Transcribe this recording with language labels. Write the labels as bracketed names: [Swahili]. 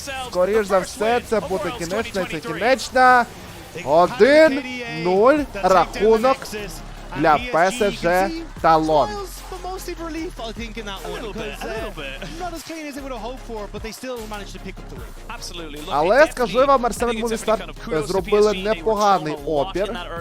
[Ukrainian] Скоріш за все, це буде кінечна, це кінечна. 1-0 рахунок для PSG.Talon. [English] Mostly relief, I think, in that one. Not as clean as they would have hoped for, but they still managed to pick up the win. Absolutely. [Ukrainian] Але, скажу вам, R7 Movistar зробили непоганий опір.